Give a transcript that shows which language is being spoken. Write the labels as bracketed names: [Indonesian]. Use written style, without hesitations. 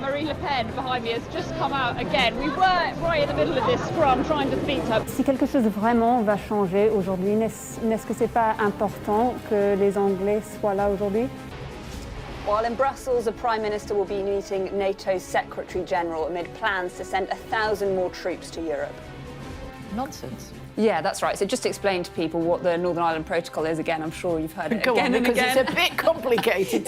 [English] Marine Le Pen behind me has just come out again. We were right in the middle of this scrum trying to defeat her. [French] Si quelque chose vraiment va changer aujourd'hui, n'est-ce que c'est pas important que les Anglais soient là aujourd'hui? [English] While in Brussels, the Prime Minister will be meeting NATO's Secretary General amid plans to send 1,000 more troops to Europe. Nonsense. Yeah, that's right. So just explain to people what the Northern Ireland Protocol is again. I'm sure you've heard it again and again. It's a bit complicated.